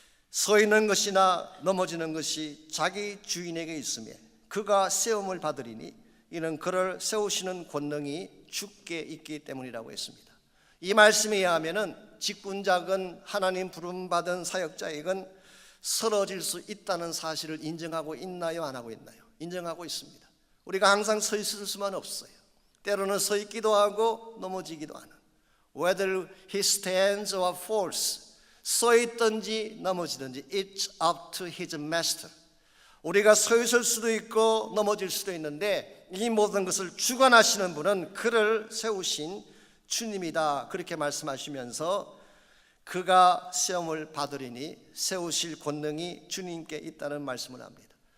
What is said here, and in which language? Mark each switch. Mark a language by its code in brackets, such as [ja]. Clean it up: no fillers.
[ko] 서 있는 것이나 넘어지는 것이 자기 주인에게 있으며 그가 세움을 받으리니 이는 그를 세우시는 권능이 주께 있기 때문이라고 했습니다. 이 말씀에 의하면 직분자건 하나님 부름받은 사역자이건 쓰러질 수 있다는 사실을 인정하고 있나요? 안 하고 있나요? 인정하고 있습니다. 우리가 항상 서 있을 수만 없어요. 때로는 서 있기도 하고 넘어지기도 하는, [en] whether he stands or falls, [ko] 서 있든지 넘어지든지 [en] it's up to his master. [ko] 우리가 서 있을 수도 있고 넘어질 수도 있는데 이 모든 것을 주관하시는 분은 그를 세우신 주님이다, 그렇게 말씀하시면서 그가 세움을 받으리니 세우실 권능이 주님께 있다는 말씀을 합니다.